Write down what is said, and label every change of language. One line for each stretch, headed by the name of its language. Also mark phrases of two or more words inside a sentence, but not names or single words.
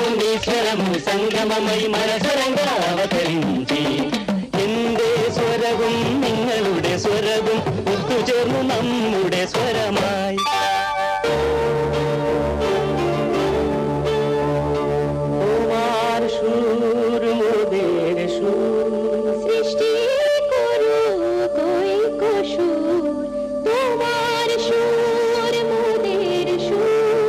Telugu: నీ స్వరము సంగమమై మన స్వరంగా అవతరించి
Malayalam: എന്റെ സ്വരവും നിങ്ങളുടെ സ്വരവും ഒത്തുചേർന്നു നമ്മുടെ സ്വരമായി.
Bangla: তোমার সুর মোদের সুর সৃষ্টি করো কই কসুর, তোমার সুর মোদের সুর।